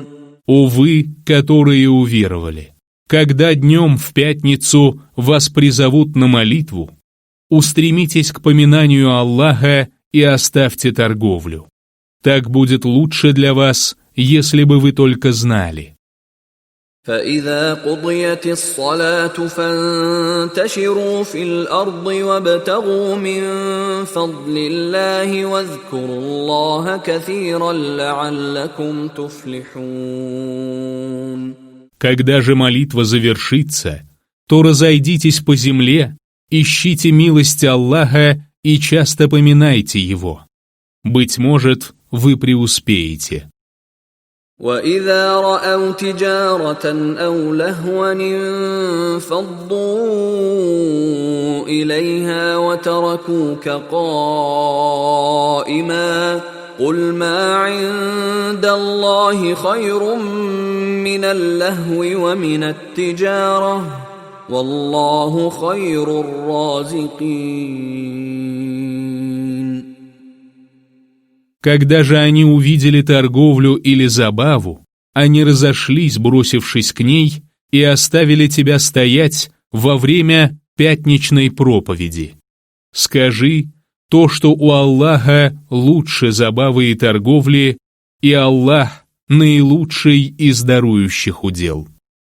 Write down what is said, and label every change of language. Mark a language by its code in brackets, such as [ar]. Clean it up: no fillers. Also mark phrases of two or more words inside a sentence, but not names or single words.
[ru] О вы, которые уверовали! Когда днем в пятницу вас призовут на молитву, устремитесь к поминанию Аллаха и оставьте торговлю. Так будет лучше для вас, если бы вы только знали. [ar] فإذا قضيت الصلاة فانتشروا في الأرض وابتغوا من فضل الله واذكروا الله كثيرا لعلكم تفلحون. [ru] Когда же молитва завершится, то разойдитесь по земле, ищите милости Аллаха и часто поминайте Его. Быть может, вы преуспеете. [ar] وَإِذَا رَأَوْا تِجَارَةً أَوْ لَهْوًا انفَضُّوا إِلَيْهَا وَتَرَكُوكَ قَائِمًا قُلْ مَا عِندَ اللَّهِ خَيْرٌ مِّنَ اللَّهْوِ وَمِنَ التِّجَارَةِ وَاللَّهُ خَيْرُ الرَّازِقِينَ. [ru] Когда же они увидели торговлю или забаву, они разошлись, бросившись к ней, и оставили тебя стоять во время пятничной проповеди. Скажи, то, что у Аллаха лучше забавы и торговли, и Аллах наилучший из дарующих удел.